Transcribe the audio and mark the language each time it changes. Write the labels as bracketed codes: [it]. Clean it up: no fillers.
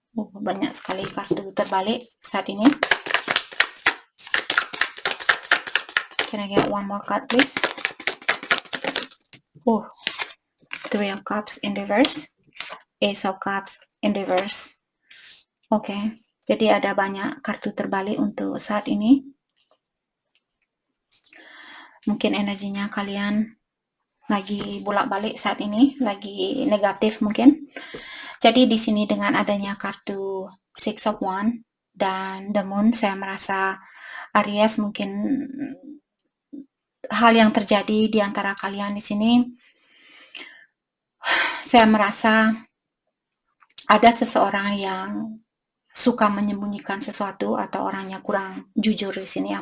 [id] Banyak sekali kartu terbalik saat ini. [en] Can I get one more card, please? Three of Cups in reverse. Ace of Cups in reverse. [id] Okay, jadi ada banyak kartu terbalik untuk saat ini. Mungkin energinya kalian lagi bolak-balik saat ini, lagi negatif mungkin. Jadi di sini dengan adanya kartu Six of Wands dan the Moon, saya merasa Aries mungkin hal yang terjadi di antara kalian di sini, saya merasa ada seseorang yang suka menyembunyikan sesuatu atau orangnya kurang jujur di sini.